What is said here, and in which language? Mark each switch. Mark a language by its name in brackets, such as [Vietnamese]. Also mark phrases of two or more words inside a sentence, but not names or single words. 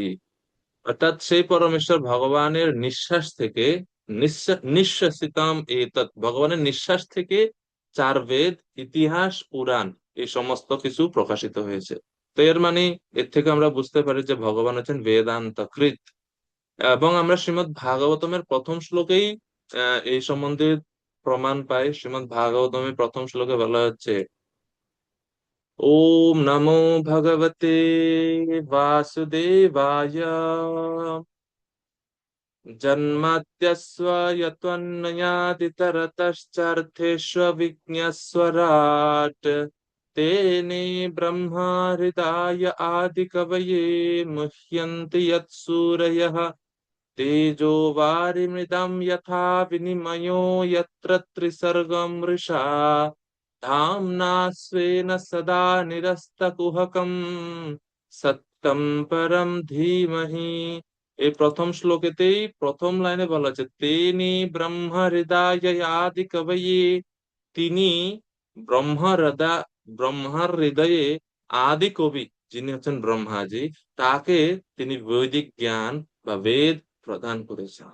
[Bangla] অর্থাৎ সেই পরমেশ্বর ভগবানের নিঃশ্বাস থেকে, [Sanskrit] নিঃশ্বাসিতাম এতৎ, [Bangla] ভগবানের নিঃশ্বাস থেকে 4 বেদ, ইতিহাস, পুরাণ, এই সমস্ত কিছু প্রকাশিত হয়েছে। তো এর মানে, এর থেকে আমরা বুঝতে পারি যে ভগবান হচ্ছেন বেদান্ত কৃত। এবং আমরা শ্রীমদ্ ভাগবতমের প্রথম শ্লোকেই এই সম্বন্ধে প্রমাণ পাই। শ্রীমদ্ ভাগবতমের প্রথম শ্লোকে বলা হচ্ছে [Sanskrit] ওম নমো ভগবতে বাসুদেবায় जन्मत्यस्व यत्त्वन्नयादितरतश्चार्थेष्वभिज्ञस्वराट् तेने ब्रह्म हृदय आदिकवये मुह्यन्ति यत्सूरयः तेजो वारिमृदं यथा विनिमयो यत्र त्रिसर्गं मृषा धाम्ना स्वेन सदा निरस्तकुहकं [Bangla] সত্যম পরম ধীমহি। এই প্রথম শ্লোকেতেই প্রথম লাইনে বলা আছে [Sanskrit] তেনি ব্রহ্ম হৃদয় আদি কবয়ে, [Bangla] তিনি ব্রহ্মার হৃদয়ে আদি কবি, যিনি হচ্ছেন ব্রহ্মাজি, তাকে তিনি বৈদিক জ্ঞান বা বেদ প্রদান করেছেন।